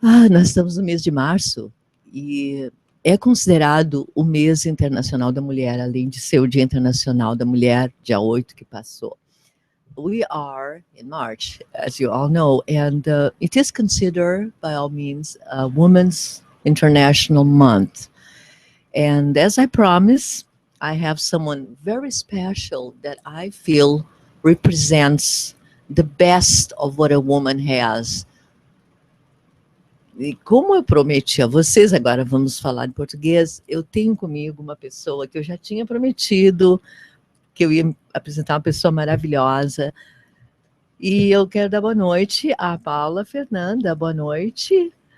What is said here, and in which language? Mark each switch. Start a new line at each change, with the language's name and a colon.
Portuguese: Nós estamos no mês de março e é considerado o mês internacional da mulher, além de ser o Dia Internacional da Mulher, dia 8 que passou.
English: We are in March, as you all know, and it is considered, by all means, a Women's International Month. And as I promised, I have someone very special that I feel represents the best of what a woman has.
Portuguese: E como eu prometi a vocês, agora vamos falar em português, eu tenho comigo uma pessoa que eu já tinha prometido, que eu ia apresentar uma pessoa maravilhosa. E eu quero dar boa noite à Paula Fernanda. Boa noite.